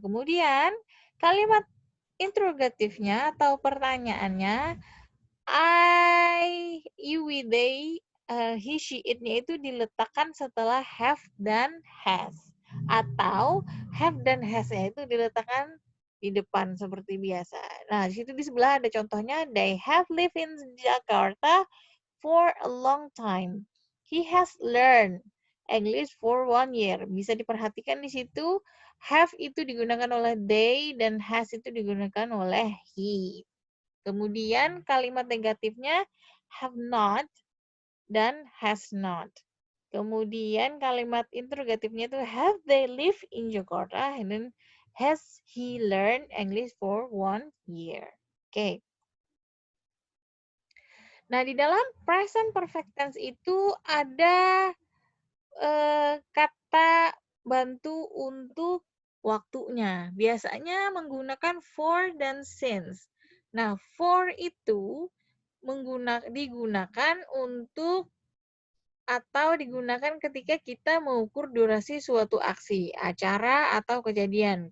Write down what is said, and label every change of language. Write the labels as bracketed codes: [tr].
[id] Kemudian kalimat interrogatifnya atau pertanyaannya I, you, we, they, he, she, it-nya itu diletakkan setelah have dan has. Atau have dan has-nya itu diletakkan di depan seperti biasa. Nah, di situ di sebelah ada contohnya. [en] They have lived in Jakarta for a long time. He has learned English for 1 year. [id] Bisa diperhatikan di situ, have itu digunakan oleh they dan has itu digunakan oleh he. Kemudian kalimat negatifnya have not dan has not. Kemudian kalimat interrogatifnya itu [en] have they lived in Jakarta and then has he learned English for 1 year. Oke. [id] Nah, di dalam present perfect tense itu ada kata bantu untuk waktunya. Biasanya menggunakan for dan since. Nah, for itu digunakan untuk atau digunakan ketika kita mengukur durasi suatu aksi, acara, atau kejadian.